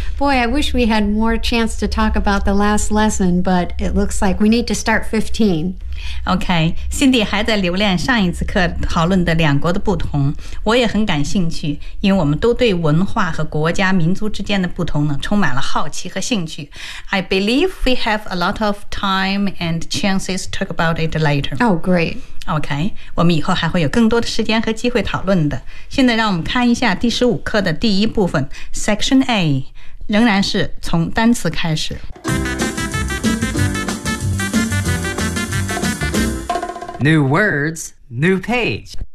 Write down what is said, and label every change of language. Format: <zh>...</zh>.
<en>Boy, I wish we had more chance to talk about the last lesson, but it looks like we need to start 15.</en> <zh>OK, Cindy 还在留恋上一次课讨论的两国的不同，我也很感兴趣，因为我们都对文化和国家民族之间的不同呢充满了好奇和兴趣。</zh> <en>I believe we have a lot of time and chances to talk about it later. Oh, great.</en> <zh>OK, 我们以后还会有更多的时间和机会讨论的。现在让我们看一下第十五课的第一部分 Section A, 仍然是从单词开始。</zh> <en>New words, new page.</en>